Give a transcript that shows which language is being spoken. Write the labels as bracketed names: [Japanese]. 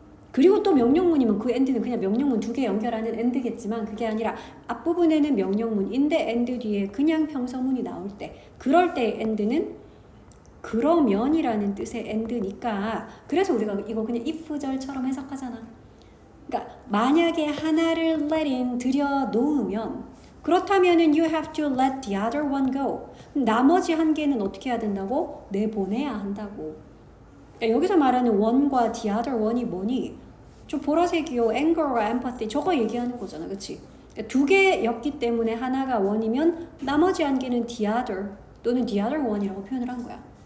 [Korean] 그리고 또 명령문이면 그 and는 그냥 명령문 두 개 연결하는 and겠지만, 그게 아니라 앞부분에는 명령문인데 and 뒤에 그냥 평서문이 나올 때, 그럴 때 and는 그러면이라는 뜻의 and니까, 그래서 우리가 이거 그냥 if절처럼 해석하잖아. 그러니까 만약에 하나를 let in 들여 놓으면, 그렇다면은 [English] you have to let the other one go. [Korean] 나머지 한 개는 어떻게 해야 된다고? 내보내야 한다고. 그러니까 여기서 말하는 one과 the other one이 뭐니? 저 보라색이요. anger과 empathy 저거 얘기하는 거잖아, 그렇지? 그러니까 두 개였기 때문에 하나가 one이면 나머지 한 개는 the other 또는 the other one이라고 표현을 한 거야.